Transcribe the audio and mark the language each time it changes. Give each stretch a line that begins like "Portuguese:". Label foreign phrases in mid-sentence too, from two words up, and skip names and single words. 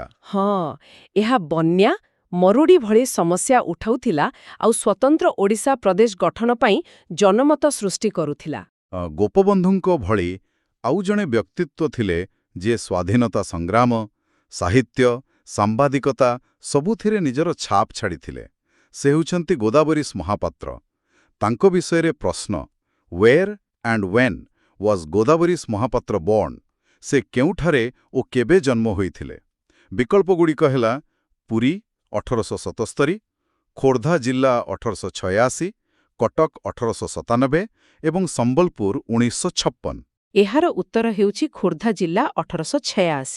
Odia: ହଁ, ଏହା ବନ୍ୟା, ମରୁଡ଼ି ଭଳି ସମସ୍ୟା ଉଠାଉଥିଲା ଆଉ ସ୍ୱତନ୍ତ୍ର ଓଡ଼ିଶା ପ୍ରଦେଶ ଗଠନ ପାଇଁ ଜନମତ ସୃଷ୍ଟି କରୁଥିଲା। ଗୋପବନ୍ଧୁଙ୍କ ଭଳି ଆଉ ଜଣେ ବ୍ୟକ୍ତିତ୍ୱ ଥିଲେ ଯିଏ ସ୍ୱାଧୀନତା ସଂଗ୍ରାମ, ସାହିତ୍ୟ, ସାମ୍ବାଦିକତା ସବୁଥିରେ ନିଜର ଛାପ ଛାଡ଼ିଥିଲେ। ସେ ହେଉଛନ୍ତି ଗୋଦାବରୀଶ ମହାପାତ୍ର। ତାଙ୍କ ବିଷୟରେ ପ୍ରଶ୍ନ,
English: Where and when was ଗୋଦାବରୀଶ ମହାପାତ୍ର born?
Odia: ସେ କେଉଁଠାରେ ଓ କେବେ ଜନ୍ମ ହୋଇଥିଲେ? ବିକଳ୍ପଗୁଡ଼ିକ ହେଲା ପୁରୀ 1877, ଖୋର୍ଦ୍ଧା ଜିଲ୍ଲା 1886, କଟକ 1897 ଏବଂ ସମ୍ବଲପୁର 1956। ଏହାର ଉତ୍ତର ହେଉଛି ଖୋର୍ଦ୍ଧା ଜିଲ୍ଲା 1886।